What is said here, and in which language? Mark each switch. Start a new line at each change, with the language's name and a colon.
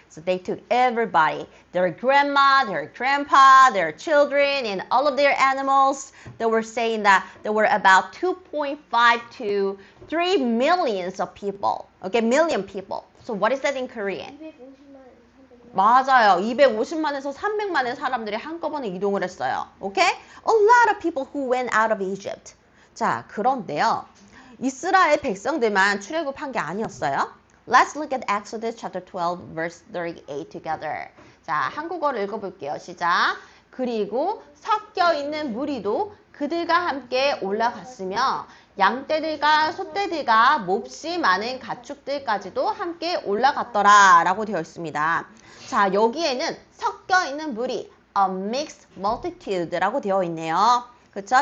English: So they took everybody, their grandma, their grandpa, their children, and all of their animals. They were saying that there were about 2.5 to 3 millions of people. Okay, million people. So what is that in Korean?
Korean: 250만, 300만. 맞아요. 250만에서 300만의 사람들이 한꺼번에 이동을 했어요.
English: Okay? A lot of people who went out of Egypt.
Korean: 자, 그런데요. 이스라엘 백성들만 출애굽한 게 아니었어요.
English: Let's look at Exodus chapter 12 verse 38 together.
Korean: 자, 한국어를 읽어볼게요. 시작. 그리고 섞여 있는 무리도 그들과 함께 올라갔으며 양떼들과 소떼들과 몹시 많은 가축들까지도 함께 올라갔더라 라고 되어 있습니다. 자, 여기에는 섞여 있는 무리,
English: a mixed multitude
Korean: 라고 되어 있네요. 그렇죠?